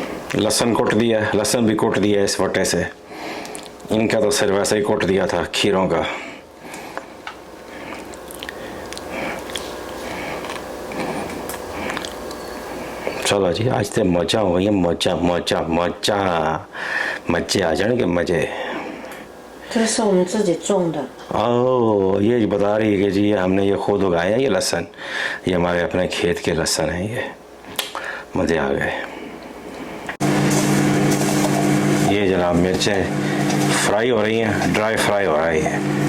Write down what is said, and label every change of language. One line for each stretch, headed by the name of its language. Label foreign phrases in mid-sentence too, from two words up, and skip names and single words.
Urdu: لہسن کٹ دیا، لہسن بھی کٹ دیا اس وٹے سے۔ ان کا تو صرف ویسے ہی کٹ دیا تھا کھیروں کا. چلو جی، آج تو مزا ہو گئی، مزا مزا مزا مزے آ جائیں گے مزے.
Chinese: 这是我们自己种的。
Urdu: یہ بتا رہی ہے کہ جی ہم نے یہ خود اگایا یہ لہسن، یہ ہمارے اپنے کھیت کے لہسن ہے. یہ مزے آ گئے. یہ جناب مرچیں فرائی ہو رہی ہیں,
English: dry fry
Urdu: ہو رہی ہے.